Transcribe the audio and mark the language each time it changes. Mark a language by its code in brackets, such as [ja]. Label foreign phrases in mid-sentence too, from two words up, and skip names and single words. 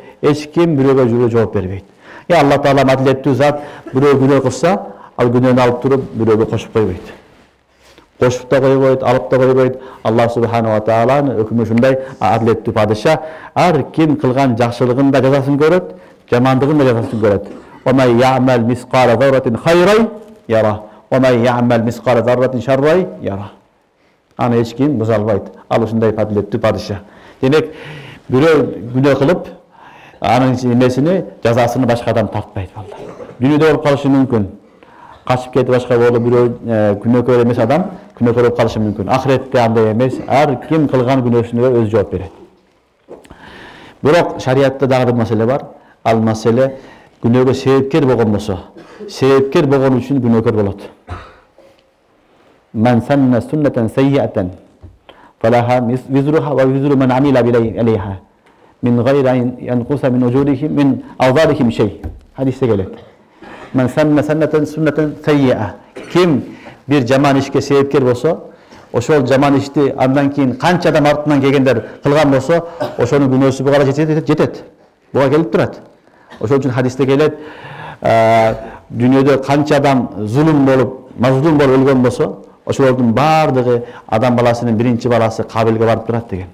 [ky] Эч ким бирөөгө жүрө жооп бербейт. Алла Таала адилеттүү зат, бирөө күнөө кылса, ал күнөөнү алып туруп бирөөгө кошуп койбойт. Кошуп да койбойт, алып да койбойт. Аллах субханаху ва тааланын өкүмү ушундай, адилеттүү падыша. Ар ким кылган жакшылыгын да жазасын көрөт, жамандыгын да жазасын көрөт. [ar] ومن يعمل مثقال ذرة خيرا يره. ومن يعمل مثقال ذرة شرا يره. [ky] Аны эч ким буза албайт. Ал ушундай адилеттүү падыша. Демек, бирөө күнөө кылып, анын эмесини, жазасыны башка адам тартпайт балдар. Дүйнөдө болуп калышы мүмкүн. Качып кетип башка болуп бирөө күнөөкөр эмес адам күнөөкөр болуп калышы мүмкүн. Ахиретте андай эмес. Ар ким кылган күнөөсүнө өзү жооп берет. Бирок шариятта дагы бир маселе бар. Ал маселе күнөөгө себепкер болгон болсо, себепкер болгон үчүн күнөөкөр болот. [ar] من سن سنة سيئة فله وزرها ووزر من عمل بها من غير أن ينقص من أجورهم من أوزارهم شيء. [ky] Hadiste gelet. [ar] من سن سنة سيئة. [ky] Kim bir жаман ишке себепкер болсо, ошол жаман ишти андан кийин канча адам артынан келгендер кылган болсо, ошонун күнөөсү буга жетет. Буга келип турат. Ошол үчүн хадисте келет, дүйнөдө канча адам зулум болуп, мазлум болуп өлгөн болсо, ошолордун баардыгы адам баласынын биринчи баласы Кабилге барып турат деген.